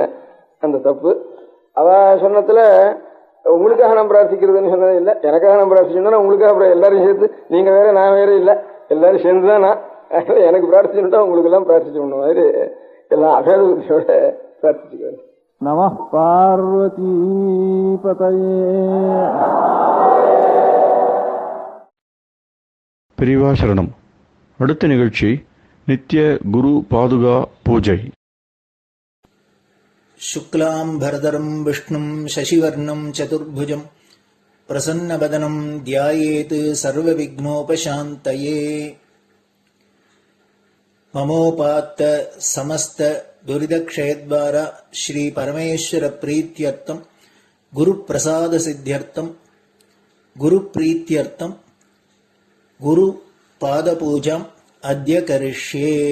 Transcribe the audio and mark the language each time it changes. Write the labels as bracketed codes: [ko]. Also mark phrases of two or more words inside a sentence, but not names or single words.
[ta] அந்த தப்பு அவ சொன்னதுல உங்களுக்காக நான் பிரார்த்திக்கிறதுன்னு சொன்னது இல்லை, எனக்காக நான் பிரார்த்திச்சோன்னா உங்களுக்காக அப்புறம் எல்லாரும் சேர்த்து நீங்க வேற நான் வேற இல்லை எல்லாரும் சேர்ந்துதான் நான் எனக்கு பிரார்த்திச்சுட்டா உங்களுக்கு எல்லாம் பிரார்த்திச்சு பண்ண மாதிரி எல்லாம் அபேத புத்தியோட பிரார்த்திச்சுக்குவேன். [sa] नम पार्वती पतये. [ta] பெரியவா சரணம். அடுத்த நிகழ்ச்சி நித்திய குரு பாதுகா பூஜை. [sa] शुक्लाम्भरधरं विष्णुं शशिवर्णं चतुर्भुजं प्रसन्नवदनं ध्यायेत् सर्वविघ्नोपशान्तये। ममोपात्त समस्त दुरितक्षयद्वारा श्री परमेश्वर प्रीत्यर्थं गुरुप्रसाद सिद्ध्यर्थं गुरुप्रीत्यर्थं गुरुपादपूजाम् अद्य करिष्ये।